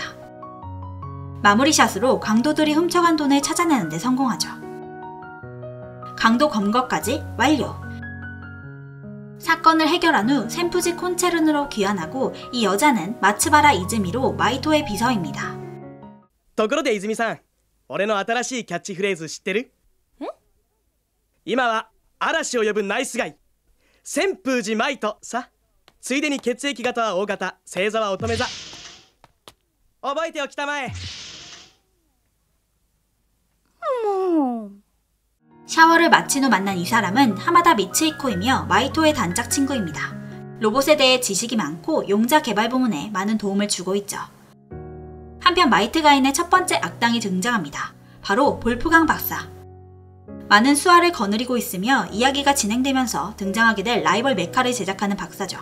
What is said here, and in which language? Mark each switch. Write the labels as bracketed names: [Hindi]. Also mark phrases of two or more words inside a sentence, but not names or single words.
[Korean] 마무리샷으로 강도들이 훔쳐간 돈을 찾아내는 데 성공하죠. 강도 검거까지 완료. 사건을 해결한 후 샘프지 콘체른으로 귀환하고 이 여자는 마츠바라 이즈미로 마이토의 비서입니다. [Japanese] ところで泉さん、俺の新しいキャッチフレーズ知ってる？今は嵐を呼ぶナイスガイ、旋風寺マイトさ。ついでに血液型は O 型、星座は乙女座。覚えておきたまえ。もう。 [Korean] 샤워를 마친 후 만난 이 사람은 하마다 미츠히코이며 마이토의 단짝 친구입니다. 로봇에 대해 지식이 많고 용자 개발 부문에 많은 도움을 주고 있죠. 한편 마이트가인의 첫 번째 악당이 등장합니다. 바로 볼프강 박사. 많은 수화를 거느리고 있으며 이야기가 진행되면서 등장하게 될 라이벌 메카를 제작하는 박사죠.